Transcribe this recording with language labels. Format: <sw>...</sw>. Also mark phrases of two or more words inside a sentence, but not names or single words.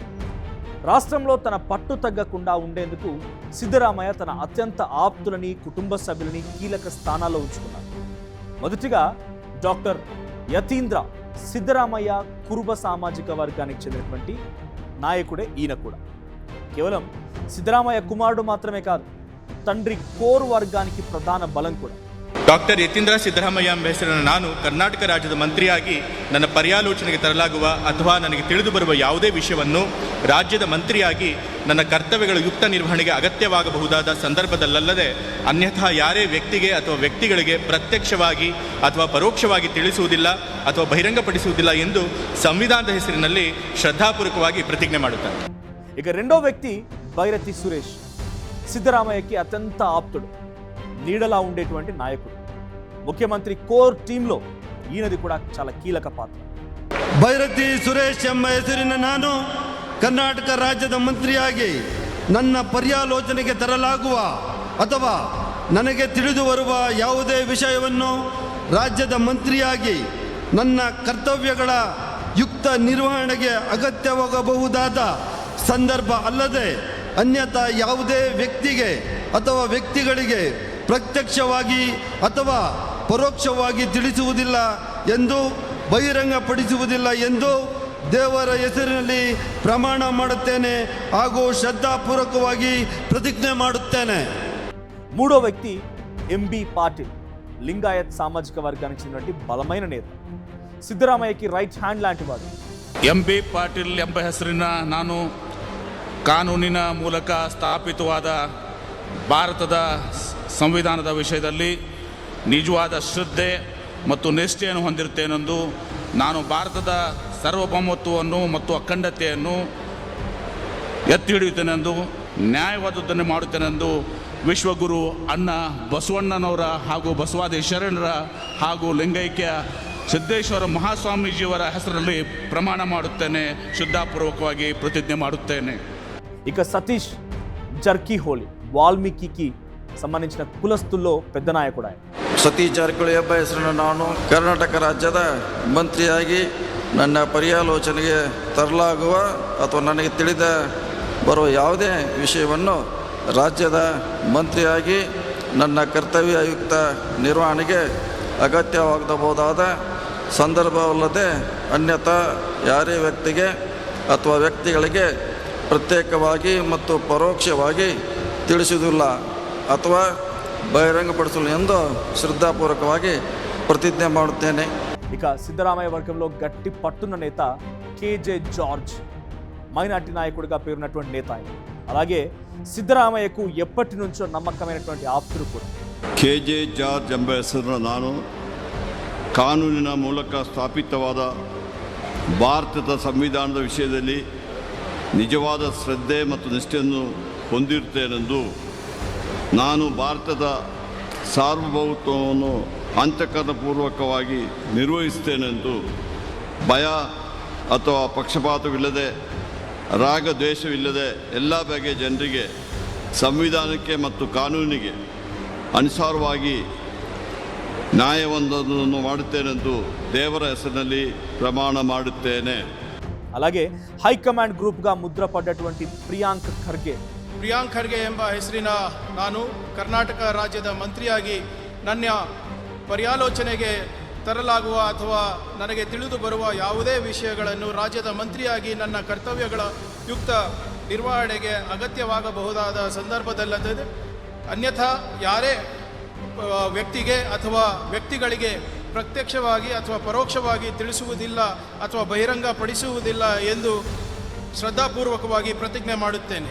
<te>రాష్ట్రంలో తన పట్టు తగ్గకుండా ఉండేందుకు సిద్ధరామయ్య తన అత్యంత ఆప్తులని, కుటుంబ సభ్యులని కీలక స్థానాల్లో ఉంచుకున్నారు. మొదటిగా డాక్టర్ యతీంద్ర. సిద్ధరామయ్య కురుబ సామాజిక వర్గానికి చెందినటువంటి నాయకుడే ఈయన కూడా. కేవలం సిద్ధరామయ్య కుమారుడు మాత్రమే కాదు, తండ్రి కోర్ వర్గానికి</te> <kn>ಪ್ರಧಾನ ಬಲಂ ಕೂಡ. ಡಾಕ್ಟರ್ ಯತೀಂದ್ರ ಸಿದ್ದರಾಮಯ್ಯ ಎಂಬ ಹೆಸರನ್ನು ನಾನು ಕರ್ನಾಟಕ ರಾಜ್ಯದ ಮಂತ್ರಿಯಾಗಿ ನನ್ನ ಪರ್ಯಾಲೋಚನೆಗೆ ತರಲಾಗುವ ಅಥವಾ ನನಗೆ ತಿಳಿದು ಬರುವ ಯಾವುದೇ ವಿಷಯವನ್ನು ರಾಜ್ಯದ ಮಂತ್ರಿಯಾಗಿ ನನ್ನ ಕರ್ತವ್ಯಗಳ ಯುಕ್ತ ನಿರ್ವಹಣೆಗೆ ಅಗತ್ಯವಾಗಬಹುದಾದ ಸಂದರ್ಭದಲ್ಲದೆ ಅನ್ಯಥಾ ಯಾರೇ ವ್ಯಕ್ತಿಗೆ ಅಥವಾ ವ್ಯಕ್ತಿಗಳಿಗೆ ಪ್ರತ್ಯಕ್ಷವಾಗಿ ಅಥವಾ ಪರೋಕ್ಷವಾಗಿ ತಿಳಿಸುವುದಿಲ್ಲ ಅಥವಾ ಬಹಿರಂಗಪಡಿಸುವುದಿಲ್ಲ ಎಂದು ಸಂವಿಧಾನದ ಹೆಸರಿನಲ್ಲಿ ಶ್ರದ್ಧಾಪೂರ್ವಕವಾಗಿ ಪ್ರತಿಜ್ಞೆ ಮಾಡುತ್ತಾರೆ.</kn> <te>ఇక రెండో వ్యక్తి బైరతి సురేష్. సిద్ధరామయ్యకి అత్యంత ఆప్తుడు, నీడలా ఉండేటువంటి నాయకుడు. ముఖ్యమంత్రి</te> <en>core teamలో</en> <te>ఈయనది కూడా చాలా కీలక పాత్ర.</te> <kn>ಬೈರತಿ ಸುರೇಶ್ ಎಂಬ ಹೆಸರಿನ ನಾನು ಕರ್ನಾಟಕ ರಾಜ್ಯದ ಮಂತ್ರಿಯಾಗಿ ನನ್ನ ಪರ್ಯಾಲೋಚನೆಗೆ ತರಲಾಗುವ ಅಥವಾ ನನಗೆ ತಿಳಿದು ಬರುವ ಯಾವುದೇ ವಿಷಯವನ್ನು ರಾಜ್ಯದ ಮಂತ್ರಿಯಾಗಿ ನನ್ನ ಕರ್ತವ್ಯಗಳ ಯುಕ್ತ ನಿರ್ವಹಣೆಗೆ ಅಗತ್ಯವಾಗಬಹುದಾದ ಸಂದರ್ಭ ಅಲ್ಲದೆ ಅನ್ಯಥಾ ಯಾವುದೇ ವ್ಯಕ್ತಿಗೆ ಅಥವಾ ವ್ಯಕ್ತಿಗಳಿಗೆ ಪ್ರತ್ಯಕ್ಷವಾಗಿ ಅಥವಾ ಪರೋಕ್ಷವಾಗಿ ತಿಳಿಸುವುದಿಲ್ಲ ಎಂದು ಬಹಿರಂಗಪಡಿಸುವುದಿಲ್ಲ ಎಂದು ದೇವರ ಹೆಸರಿನಲ್ಲಿ ಪ್ರಮಾಣ ಮಾಡುತ್ತೇನೆ ಹಾಗೂ ಶ್ರದ್ಧಾಪೂರ್ವಕವಾಗಿ ಪ್ರತಿಜ್ಞೆ ಮಾಡುತ್ತೇನೆ.</kn> <te>మూడో వ్యక్తి ఎంబీ పాటిల్. లింగాయత్ సామాజిక వర్గానికి చెందినటువంటి బలమైన నేత. సిద్ధరామయ్యకి</te> <en>right hand</en> <te>లాంటి వాడు.</te> <kn>ಎಂಬಿ ಪಾಟೀಲ್ ಎಂಬ ಹೆಸರಿನ ನಾನು ಕಾನೂನಿನ ಮೂಲಕ ಸ್ಥಾಪಿತವಾದ ಭಾರತದ ಸಂವಿಧಾನದ ವಿಷಯದಲ್ಲಿ ನಿಜವಾದ ಶ್ರದ್ಧೆ ಮತ್ತು ನಿಷ್ಠೆಯನ್ನು ಹೊಂದಿರುತ್ತೇನೆಂದು ನಾನು ಭಾರತದ ಸಾರ್ವಭೌಮತ್ವವನ್ನು ಮತ್ತು ಅಖಂಡತೆಯನ್ನು ಎತ್ತಿ ಹಿಡಿಯುತ್ತೇನೆಂದು ನ್ಯಾಯವಾದದ್ದನ್ನು ಮಾಡುತ್ತೇನೆಂದು ವಿಶ್ವಗುರು ಅಣ್ಣ ಬಸವಣ್ಣನವರ ಹಾಗೂ ಬಸವಾದಿ ಶರಣರ ಹಾಗೂ ಲಿಂಗೈಕ್ಯ ಸಿದ್ದೇಶ್ವರ ಮಹಾಸ್ವಾಮೀಜಿಯವರ ಹೆಸರಲ್ಲಿ ಪ್ರಮಾಣ ಮಾಡುತ್ತೇನೆ. ಶ್ರದ್ಧಾಪೂರ್ವಕವಾಗಿ ಪ್ರತಿಜ್ಞೆ ಮಾಡುತ್ತೇನೆ.</kn> <te>ఇక సతీష్ జర్కిహోళి వాల్మీకి సంబంధించిన కులస్తుల్లో పెద్ద నాయకుడు ఆయన.</te> <kn>ಸತೀಶ್ ಜಾರಕಿಹೊಳಿ ಎಂಬ ಹೆಸರನ್ನು ನಾನು ಕರ್ನಾಟಕ ರಾಜ್ಯದ ಮಂತ್ರಿಯಾಗಿ ನನ್ನ ಪರ್ಯಾಲೋಚನೆಗೆ ತರಲಾಗುವ ಅಥವಾ ನನಗೆ ತಿಳಿದ ಬರುವ ಯಾವುದೇ ವಿಷಯವನ್ನು ರಾಜ್ಯದ ಮಂತ್ರಿಯಾಗಿ ನನ್ನ ಕರ್ತವ್ಯಯುಕ್ತ ನಿರ್ವಹಣೆಗೆ ಅಗತ್ಯವಾಗಬಹುದಾದ ಸಂದರ್ಭವಲ್ಲದೆ ಅನ್ಯಥಾ ಯಾರೇ ವ್ಯಕ್ತಿಗೆ ಅಥವಾ ವ್ಯಕ್ತಿಗಳಿಗೆ ಪ್ರತ್ಯೇಕವಾಗಿ ಮತ್ತು ಪರೋಕ್ಷವಾಗಿ ತಿಳಿಸುವುದಿಲ್ಲ ಅಥವಾ బహిరంగపరచను ಎಂದು శ్రద్ధాపూర్వకವಾಗಿ ప్రతిజ్ఞ ಮಾಡುತ್ತೇನೆ.</kn> <te>ఇక సిద్ధరామయ్య వర్గంలో గట్టి పట్టున్న నేత కేజే జార్జ్, మైనార్టీ నాయకుడిగా పేరున్నటువంటి నేత ఆయన. అలాగే సిద్ధరామయ్యకు ఎప్పటి నుంచో నమ్మకమైనటువంటి ఆప్తుడు కూడా. ಕೆಜೆ ಜಾರ್ಜ್ ಎಂಬ ಹೆಸರನ್ನು ನಾನು ಕಾನೂನಿನ ಮೂಲಕ ಸ್ಥಾಪಿತವಾದ ಭಾರತದ ಸಂವಿಧಾನದ ವಿಷಯದಲ್ಲಿ ನಿಜವಾದ ಶ್ರದ್ಧೆ ಮತ್ತು ನಿಷ್ಠೆಯನ್ನು ಹೊಂದಿರುತ್ತೇನೆಂದು, ನಾನು ಭಾರತದ ಸಾರ್ವಭೌಮತ್ವವನ್ನು ಅಂತಃಕರಣಪೂರ್ವಕವಾಗಿ ನಿರ್ವಹಿಸುತ್ತೇನೆಂದು, ಭಯ ಅಥವಾ ಪಕ್ಷಪಾತವಿಲ್ಲದೆ ರಾಗ ದ್ವೇಷವಿಲ್ಲದೆ ಎಲ್ಲ ಬಗೆಯ ಜನರಿಗೆ ಸಂವಿಧಾನಕ್ಕೆ ಮತ್ತು ಕಾನೂನಿಗೆ ಅನುಸಾರವಾಗಿ ನ್ಯಾಯವೊಂದನ್ನು ಮಾಡುತ್ತೇನೆಂದು ದೇವರ ಹೆಸರಿನಲ್ಲಿ ಪ್ರಮಾಣ ಮಾಡುತ್ತೇನೆ. అలాగే హైకమాండ్ గ్రూప్గా ముద్రపడ్డటువంటి ప్రియాంక్ ఖర్గే</te> <kn>ಎಂಬ ಹೆಸರಿನ ನಾನು ಕರ್ನಾಟಕ ರಾಜ್ಯದ ಮಂತ್ರಿಯಾಗಿ ನನ್ನ ಪರ್ಯಾಲೋಚನೆಗೆ ತರಲಾಗುವ ಅಥವಾ ನನಗೆ ತಿಳಿದು ಬರುವ ಯಾವುದೇ ವಿಷಯಗಳನ್ನು ರಾಜ್ಯದ ಮಂತ್ರಿಯಾಗಿ ನನ್ನ ಕರ್ತವ್ಯಗಳ ಯುಕ್ತ ನಿರ್ವಹಣೆಗೆ ಅಗತ್ಯವಾಗಬಹುದಾದ ಸಂದರ್ಭದಲ್ಲದೆ ಅನ್ಯಥಾ ಯಾರೇ ವ್ಯಕ್ತಿಗೆ ಅಥವಾ ವ್ಯಕ್ತಿಗಳಿಗೆ ಪ್ರತ್ಯಕ್ಷವಾಗಿ ಅಥವಾ ಪರೋಕ್ಷವಾಗಿ ತಿಳಿಸುವುದಿಲ್ಲ ಅಥವಾ ಬಹಿರಂಗಪಡಿಸುವುದಿಲ್ಲ ಎಂದು ಶ್ರದ್ಧಾಪೂರ್ವಕವಾಗಿ ಪ್ರತಿಜ್ಞೆ ಮಾಡುತ್ತೇನೆ.</kn>